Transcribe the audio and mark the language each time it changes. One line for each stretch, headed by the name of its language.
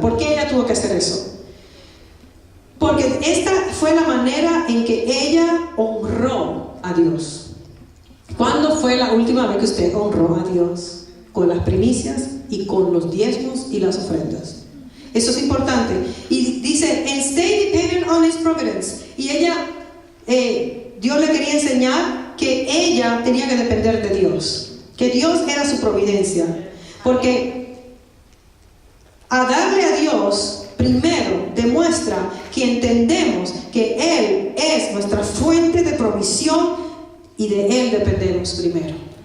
Spanish: ¿Por qué ella tuvo que hacer eso? Porque esta fue la manera en que ella honró a Dios. ¿Cuándo fue la última vez que usted honró a Dios? Con las primicias y con los diezmos y las ofrendas. Eso es importante. Y dice,
English: and stay dependent on His providence.
Spanish: Y ella, Dios le quería enseñar que ella tenía que depender de Dios, que Dios era su providencia. Porque a darle a Dios, primero demuestra que entendemos que Él es nuestra fuente de provisión y de Él dependemos primero.